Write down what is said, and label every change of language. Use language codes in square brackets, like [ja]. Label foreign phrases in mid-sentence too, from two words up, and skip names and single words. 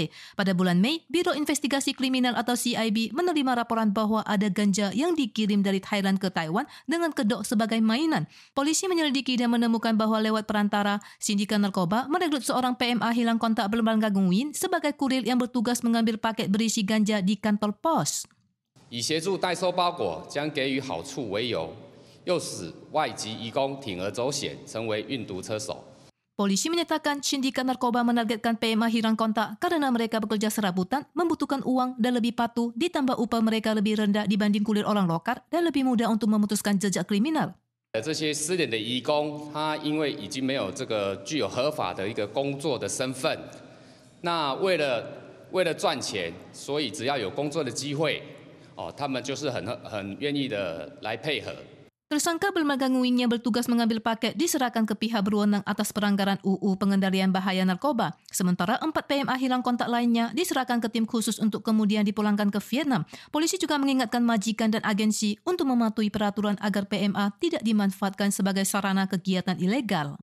[id] Pada bulan Mei, Biro Investigasi Kriminal atau CIB menerima laporan bahwa ada ganja yang dikirim dari Thailand ke Taiwan dengan kedok sebagai mainan. Polisi menyelidiki dan menemukan bahwa lewat perantara, sindikat narkoba merekrut seorang PMA hilang kontak berlambang Nguyen sebagai kurir yang bertugas mengambil paket berisi ganja di kantor pos. [zh] 以协助代收包裹将给予好处为由，诱使外籍移工铤而走险，成为运毒车手。 [id] Polisi menyatakan sindikat narkoba menargetkan PMA hilang kontak karena mereka bekerja serabutan, membutuhkan uang dan lebih patuh, ditambah upah mereka lebih rendah dibanding kulir orang lokal dan lebih mudah untuk memutuskan jejak kriminal. [zh] 这些失联的移工，他因为已经没有这个具有合法的一个工作的身份，那为了赚钱，所以只要有工作的机会。他们就是很愿意的来配合。 [id] Tersangka berlambang Nguyen yang bertugas mengambil paket diserahkan ke pihak berwenang atas pelanggaran UU Pengendalian Bahaya Narkoba. Sementara 4 PMA hilang kontak lainnya diserahkan ke tim khusus untuk kemudian dipulangkan ke Vietnam. Polisi juga mengingatkan majikan dan agensi untuk mematuhi peraturan agar PMA tidak dimanfaatkan sebagai sarana kegiatan ilegal.